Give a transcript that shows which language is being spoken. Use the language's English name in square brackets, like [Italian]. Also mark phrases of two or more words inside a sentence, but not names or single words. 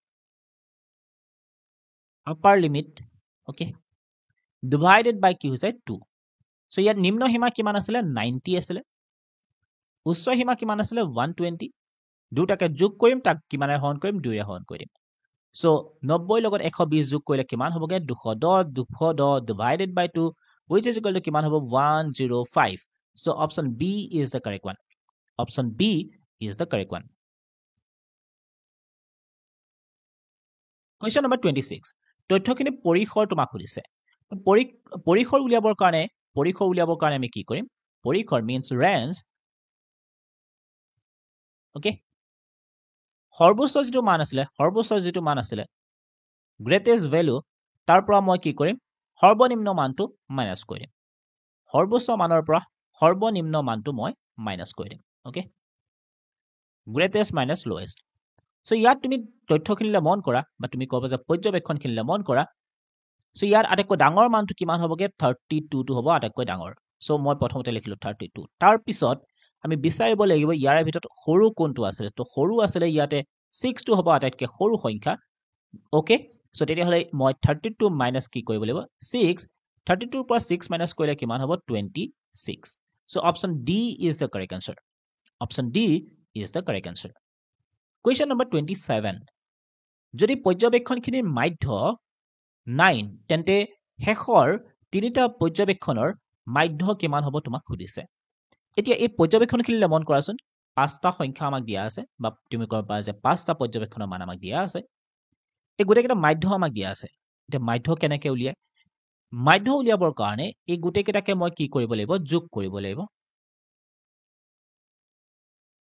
[English] upper limit okay divided by [Assamese] কি হৈছে 2 সো ইয়াত নিম্ন সীমা কিমান আছিল 90 আছিল উচ্চ সীমা কিমান আছিল 120 দুটাকে যোগ কৰিম তাক কিমানে হৰণ কৰিম 2 এ হৰণ কৰিম সো 90 লগত 120 যোগ কৰিলে কিমান হ'বগে 210 [English] divided by 2 which is equal to [Assamese] কিমান হ'ব 105 [English] so option B is the correct one question number 26 [Assamese] তথ্যখিনি পৰিসৰ তোমাক সুধিছে পৰিসৰ উলিয়াবৰ কাৰণে আমি কি কৰিম পৰিসৰ [English] means range okay [Assamese] সৰ্বোচ্চ যিটো মান আছিলে [English] greatest value [Assamese] তাৰ পৰা মই কি কৰিম সৰ্বনিম্ন মানটো মাইনাস কৰিম সৰ্বোচ্চ মানৰ পৰা সৰ্বনিম্ন মানটো মই মাইনাস কৰিম [English] okay greatest minus lowest so [Assamese] ইয়াত তুমি তথ্যখিনিলে মন কৰা বা তুমি ক'ব যে পৰ্যবেক্ষণখিনিলে মন কৰা so ইয়াত আটাইতকৈ ডাঙৰ মানটো কিমান হ'বগে 32 টো হ'ব আটাইতকৈ ডাঙৰ so মই প্ৰথমতে লিখিলো 32 তাৰ পিছত আমি বিচাৰিব লাগিব ইয়াৰ ভিতৰত সৰু কোনটো আছে তো সৰু আছে ইয়াতে 6 টো হ'ব আটাইতকৈ সৰু সংখ্যা [English] okay so [Assamese] তেতিয়া হলে মই 32 মাইনাস কি কৰিব লাগিব 6 32 পৰা 6 মাইনাস কৰিলে কিমান হ'ব 26 [English] so option D is the correct answer question number 27 [Assamese] যদি পৰ্যবেক্ষণখিনিৰ মাধ্য 9 তেন্তে শেষৰ তিনিটা পৰ্যবেক্ষণৰ মাধ্য কিমান হ'ব তোমাক সুধিছে এতিয়া এই পৰ্যবেক্ষণখিনিলে মন কৰাচোন পাঁচটা সংখ্যা আমাক দিয়া আছে বা তুমি ক'ব পাৰা যে পাঁচটা পৰ্যবেক্ষণৰ মান আমাক দিয়া আছে এই গোটেইকেইটা মাধ্য আমাক দিয়া আছে এতিয়া মাধ্য কেনেকৈ উলিয়ায় মাধ্য উলিয়াবৰ কাৰণে এই গোটেইকেইটাকে মই কি কৰিব লাগিব যোগ কৰিব লাগিব